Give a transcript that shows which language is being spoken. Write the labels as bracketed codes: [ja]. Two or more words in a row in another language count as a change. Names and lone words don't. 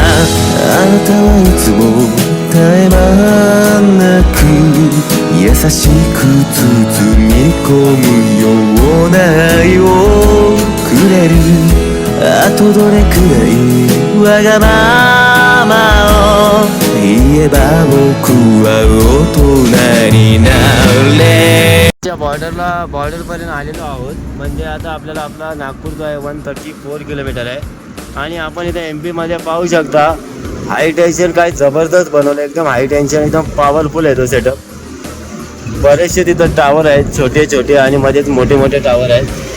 [ja] あなたはいつも絶え間なく優しく包み込むような愛をくれる。あとどれくらいわがままを言えば僕は大人になれ。 [mr] बॉर्डरपर्यंत आलेलो आहोत. म्हणजे आता आपल्याला आपला नागपूर जो आहे 134 किलोमीटर आहे. आणि आपण इथे MP मध्ये पाहू शकता [en] high tension [mr] काय जबरदस्त बनवलं, एकदम [en] high tension, [mr] एकदम पॉवरफुल आहे तो सेटअप. बरेचसे तिथं टावर आहेत छोटे छोटे आणि मध्येच मोठे मोठे टावर आहेत.